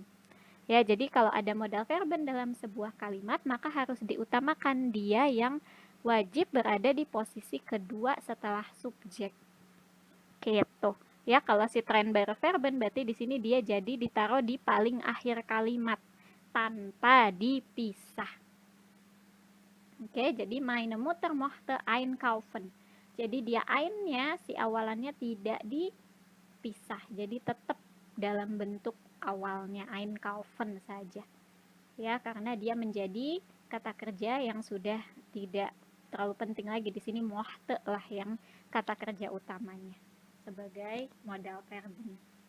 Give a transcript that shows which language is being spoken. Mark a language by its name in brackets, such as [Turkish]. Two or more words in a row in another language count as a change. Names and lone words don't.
[Indonesian] Ya, jadi kalau ada [German] modal verben [Indonesian] dalam sebuah kalimat, maka harus diutamakan dia yang wajib berada di posisi kedua setelah subjek. Gitu. Ya, kalau si [German] trennbare Verben [Indonesian] berarti di sini dia jadi ditaruh di paling akhir kalimat tanpa dipisah. Oke, jadi [German] meine Mutter mochte einkaufen. [Indonesian] Jadi dia einnya si awalannya tidak dipisah. Jadi tetap dalam bentuk awalnya einkaufen saja. Ya, karena dia menjadi kata kerja yang sudah tidak terlalu penting lagi. Di sini mochte lah yang kata kerja utamanya sebagai [German] modal verben.